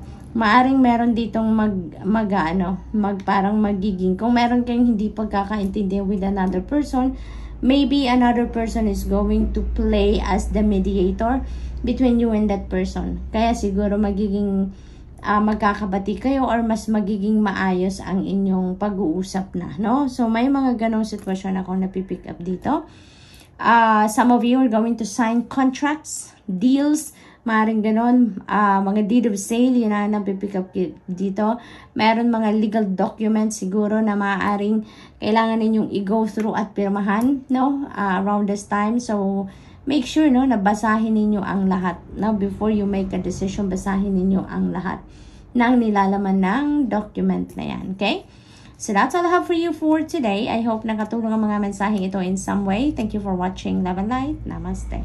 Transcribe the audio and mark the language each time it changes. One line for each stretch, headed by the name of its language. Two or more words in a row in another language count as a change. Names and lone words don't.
Filipino: Maaring meron ditong parang magiging, kung meron kayong hindi pagkakaintindihan
English: with another person, maybe another person is going to play as the mediator between you and that person.
Filipino: Kaya siguro magiging magkakabati kayo or mas magiging maayos ang inyong pag-uusap na, no? So, may mga ganong sitwasyon akong napipick up dito.
English: Some of you are going to sign contracts, deals,
Filipino: maaaring ganon, mga
English: deed of sale,
Filipino: yun na napipick up dito. Meron mga
English: legal documents
Filipino: siguro na maaaring kailangan ninyong i-
English: go through
Filipino: at pirmahan, no,
English: around this time. So, make sure, no,
Filipino: na basahin ninyo ang lahat,
English: no, before you make a decision,
Filipino: basahin ninyo ang lahat ng nilalaman ng document na yan, okay?
English: So that's all I have for you for today. I hope
Filipino: nakatulong ang mga mensaheng ito
English: in some way. Thank you for watching. Love and light. Namaste.